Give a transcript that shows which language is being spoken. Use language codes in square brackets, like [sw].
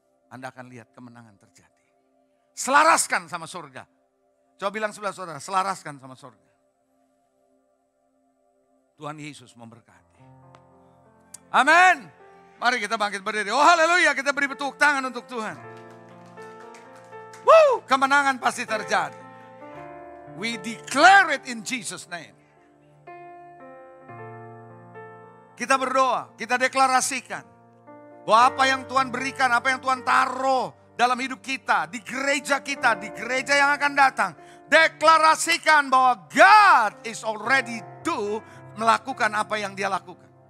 [id] Anda akan lihat kemenangan terjadi. Selaraskan sama surga. Coba bilang sebelah saudara, selaraskan sama surga. Tuhan Yesus memberkati. Amin. Mari kita bangkit berdiri. Oh haleluya, kita beri tepuk tangan untuk Tuhan. Kemenangan pasti terjadi. [en] We declare it in Jesus' name. [id] Kita berdoa, kita deklarasikan bahwa apa yang Tuhan berikan, apa yang Tuhan taruh dalam hidup kita, di gereja kita, di gereja yang akan datang, Deklarasikan bahwa [en] God is already [id] melakukan apa yang Dia lakukan.